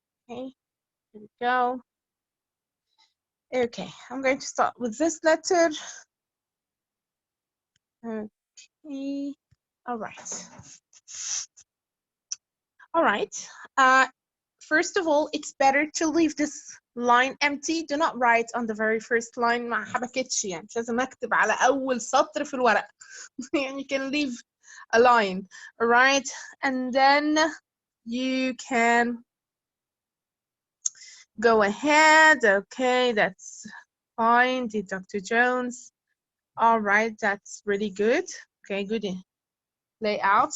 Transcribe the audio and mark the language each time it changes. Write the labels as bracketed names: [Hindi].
[English] Okay, here we go. Okay, I'm going to start with this letter. Okay, all right. All right. First of all, it's better to leave this line empty. Do not write on the very first line. [Arabic] ما حبكتش يعني مش لازم اكتب على اول سطر في الورق. [English] You can leave a line, all right? And then you can go ahead. Okay, that's fine. Did Dr. Jones? All right, that's really good. Okay, good layout.